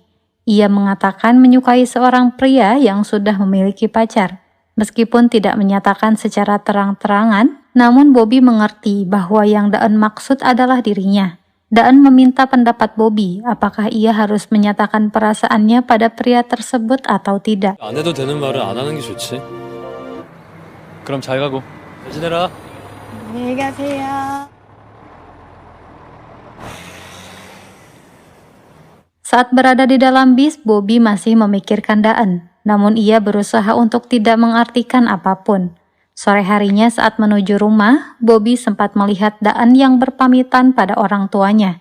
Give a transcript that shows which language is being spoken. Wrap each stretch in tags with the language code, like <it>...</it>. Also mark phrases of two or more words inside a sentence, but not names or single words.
<id>Ia mengatakan menyukai seorang pria yang sudah memiliki pacar. Meskipun tidak menyatakan secara terang-terangan, namun Bobby mengerti bahwa yang Daan maksud adalah dirinya. Daan meminta pendapat Bobby, apakah ia harus menyatakan perasaannya pada pria tersebut atau tidak.</id> <ko>안 해도 되는 말을 안 하는 게 좋지. 그럼 잘 가고. 잘 지내라. 안녕히 가세요.</ko> <id>Saat berada di dalam bis, Bobby masih memikirkan Daan, namun ia berusaha untuk tidak mengartikan apapun. Sore harinya saat menuju rumah, Bobby sempat melihat Daan yang berpamitan pada orang tuanya.</id>